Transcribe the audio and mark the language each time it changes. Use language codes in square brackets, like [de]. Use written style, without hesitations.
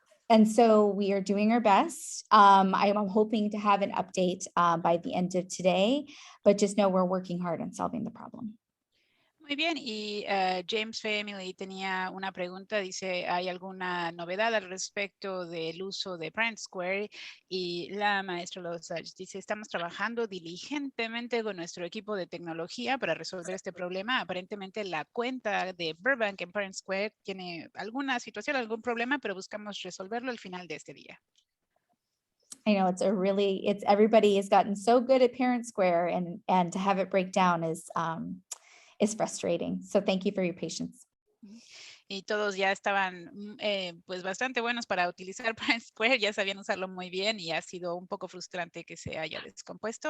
[en] And so we are doing our best. I am hoping to have an update by the end of today, but just know we're working hard on solving the problem. [es] Muy bien, y James Family tenía una pregunta, dice, ¿hay alguna novedad al respecto del uso de Parent Square? Y la maestra Losach dice, estamos trabajando diligentemente con nuestro equipo de tecnología para resolver este problema. Aparentemente la cuenta de Burbank en Parent Square tiene alguna situación, algún problema, pero buscamos resolverlo al final de este día. [en] I know everybody has gotten so good at Parent Square and to have it break down is frustrating. So thank you for your patience. [es] Y todos ya estaban pues bastante buenos para utilizar Parent Square, ya sabían usarlo muy bien y ha sido un poco frustrante que se haya descompuesto.